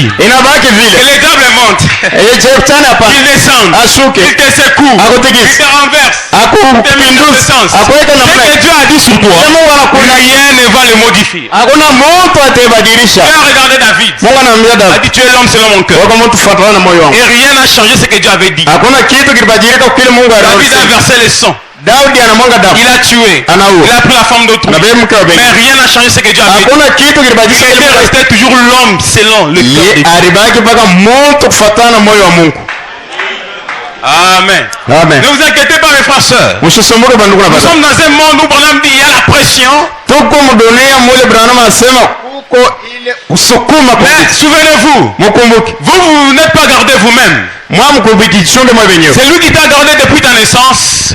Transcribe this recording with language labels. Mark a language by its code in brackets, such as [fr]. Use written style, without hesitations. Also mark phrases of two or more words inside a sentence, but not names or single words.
[fr] Et les tables montent, il descend, il te secoue, il te renverse, il te met dans le sens. Ce que Dieu a dit sur toi, rien ne va le modifier. Tu as regardé David, a dit tu es l'homme selon mon cœur. Et rien n'a changé ce que Dieu avait dit. David a versé le sang. [sw] Daudi anamwanga damu. [fr] Il a tué. [sw] Anaua. [fr] Il a pris la forme d'autrui. [sw] Na mke wa [fr] Mais rien n'a changé ce que Dieu a fait. [sw] Hakuna kitu kilibadilisha. [fr] Il était resté toujours l'homme selon le cœur de Dieu. [sw] Alibaki mpaka mtu kufuatana na moyo wa Mungu. Amen. Amen. [fr] Ne vous inquiétez pas mes frères sœurs. Nous sommes dans un monde où Branham dit il y a la pression. Mais souvenez-vous, vous n'êtes pas gardé vous-même. C'est lui qui t'a gardé depuis ta naissance.